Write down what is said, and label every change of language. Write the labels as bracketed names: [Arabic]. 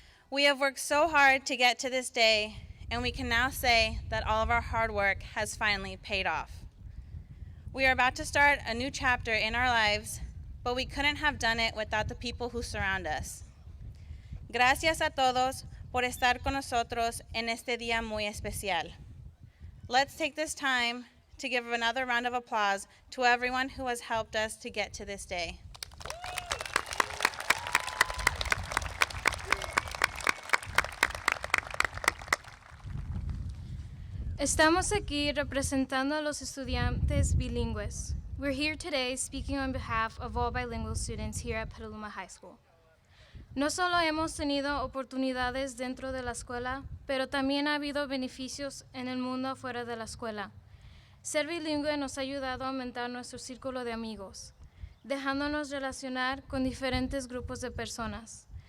[English] We have worked so hard to get to this day, and we can now say that all of our hard work has finally paid off. We are about to start a new chapter in our lives, but we couldn't have done it without the people who surround us. [Spanish] Gracias a todos por estar con nosotros en este día muy especial. [English] Let's take this time to give another round of applause to everyone who has helped us to get to this day. [Spanish] Estamos aquí representando a los estudiantes bilingües. [English] We're here today speaking on behalf of all bilingual students here at Petaluma High School. [Spanish] No solo hemos tenido oportunidades dentro de la escuela, pero también ha habido beneficios en el mundo fuera de la escuela. Ser bilingüe nos ha ayudado a aumentar nuestro círculo de amigos, dejándonos relacionar con diferentes grupos de personas.